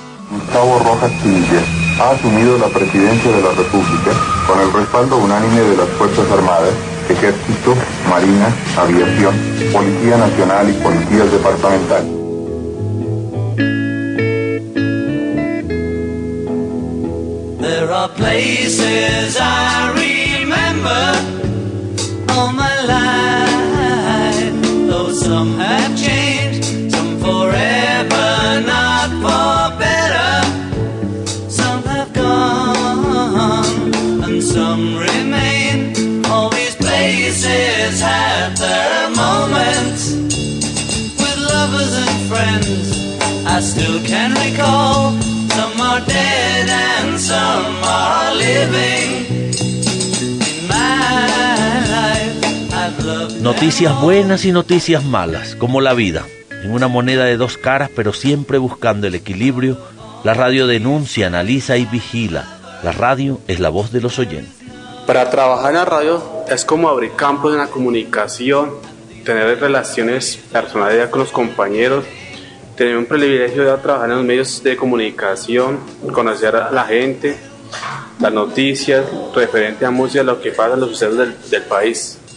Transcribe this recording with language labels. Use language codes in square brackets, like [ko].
[es] Gustavo Rojas Pinilla ha asumido la presidencia de la República con el respaldo unánime de las Fuerzas Armadas, Ejército, Marina, Aviación, Policía Nacional y Policías Departamentales. [en] There are places I remember all my life, though some have changed, some forever, not for better. Some have gone and some remain. All these places have their moments with lovers and friends. I still can recall some are dead and some are living. [es] Noticias buenas y noticias malas, como la vida. En una moneda de dos caras, pero siempre buscando el equilibrio, la radio denuncia, analiza y vigila. La radio es la voz de los oyentes. Para trabajar en la radio es como abrir campos en la comunicación, tener relaciones personales con los compañeros, tener un privilegio de trabajar en los medios de comunicación, conocer a la gente, las noticias, referente a música, lo que pasa en los sucesos del país.